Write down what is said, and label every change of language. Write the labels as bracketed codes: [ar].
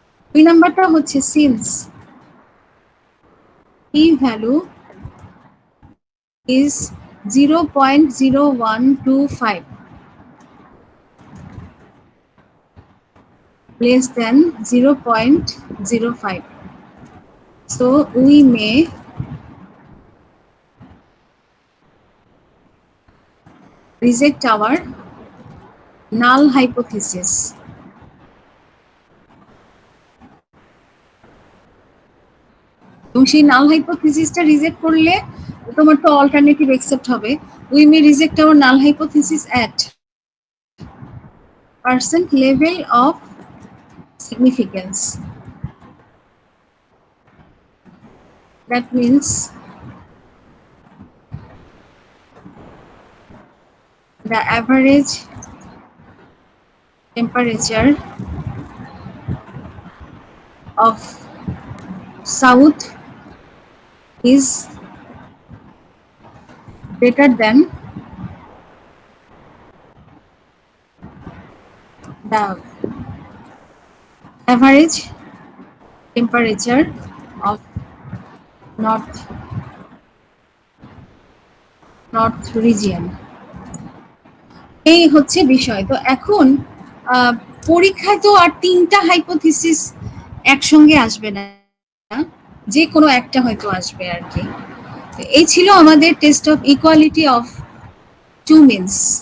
[bn] দুই নাম্বারটা হচ্ছে [en] Since p value is 0.0125 less than 0.05, so we may reject our null hypothesis। [bn] এবং সেই নাল হাইপোথিসিসটা রিজেক্ট করলে তোমার তো অল্টারনেটিভ অ্যাকসেপ্ট হবে। [en] We may reject our null hypothesis at percent level of significance, that means the average temperature of south is greater than the average temperature of north region। [bn] এই হচ্ছে বিষয়। তো এখন পরীক্ষায় তো আর 3টা হাইপোথিসিস একসঙ্গে আসবে না, যে কোনো একটা হয়তো আসবে আর কি। এই ছিল আমাদের test of equality of two means.